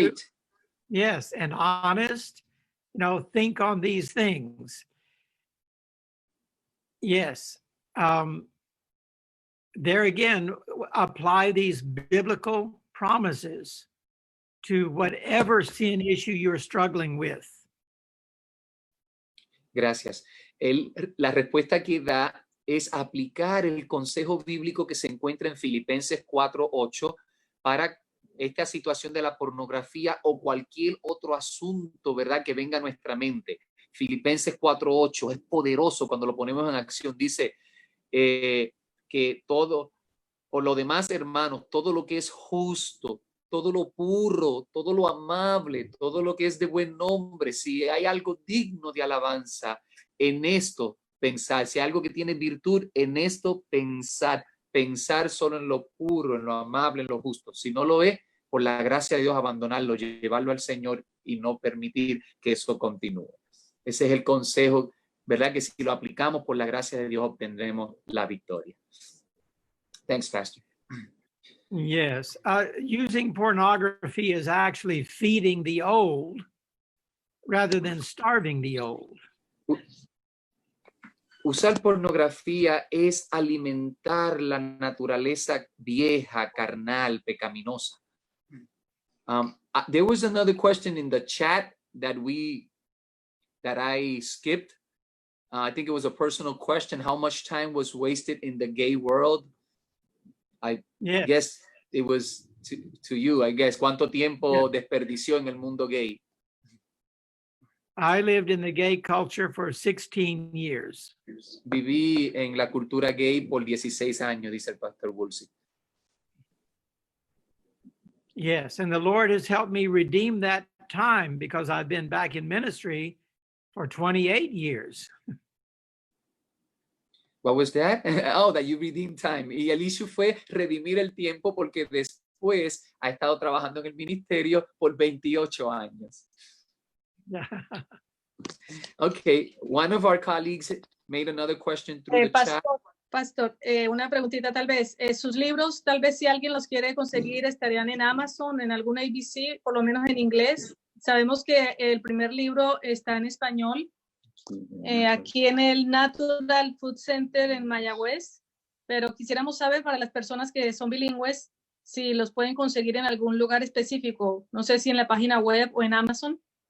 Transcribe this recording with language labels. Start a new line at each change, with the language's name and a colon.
English: true, yes, and honest, think on these things. Yes. There again, apply these biblical promises to whatever sin issue you're struggling with.
Spanish: Gracias. La respuesta que da es aplicar el consejo bíblico que se encuentra en Filipenses 4:8 para esta situación de la pornografía o cualquier otro asunto, ¿verdad?, que venga a nuestra mente. Filipenses 4:8 es poderoso cuando lo ponemos en acción. Dice que todo Por lo demás, hermanos, todo lo que es justo, todo lo puro, todo lo amable, todo lo que es de buen nombre, si hay algo digno de alabanza, en esto pensar, si hay algo que tiene virtud, en esto pensar solo en lo puro, en lo amable, en lo justo. Si no lo es, por la gracia de Dios, abandonarlo, llevarlo al Señor y no permitir que eso continúe. Ese es el consejo, ¿verdad? Que si lo aplicamos por la gracia de Dios, obtendremos la victoria.
English: Thanks, Pastor. Yes. Using pornography is actually feeding the old rather than starving the old.
Spanish: Usar pornografía es alimentar la naturaleza vieja, carnal, pecaminosa.
English: There was another question in the chat that I skipped. I think it was a personal question. How much time was wasted in the gay world? I guess it was to you, I guess.
Spanish: ¿Cuánto tiempo desperdició en el mundo gay?
English: I lived in the gay culture for 16 years.
Spanish: Viví en la cultura gay por 16 años, dice el pastor Woolsey.
English: Yes, and the Lord has helped me redeem that time because I've been back in ministry for 28 years. What was that? Oh, that you redeemed time.
Spanish: Y el issue fue redimir el tiempo porque después ha estado trabajando en el ministerio por 28 años.
English: Okay, one of our colleagues made another question through the chat.
Spanish: Pastor, una preguntita tal vez. Sus libros, tal vez si alguien los quiere conseguir, estarían en Amazon, en alguna ABC, por lo menos en inglés. Sabemos que el primer libro está en español. Aquí en el Natural Food Center en Mayagüez, pero quisiéramos saber para las personas que son bilingües si los pueden conseguir en algún lugar específico, no sé si en la página web o en Amazon.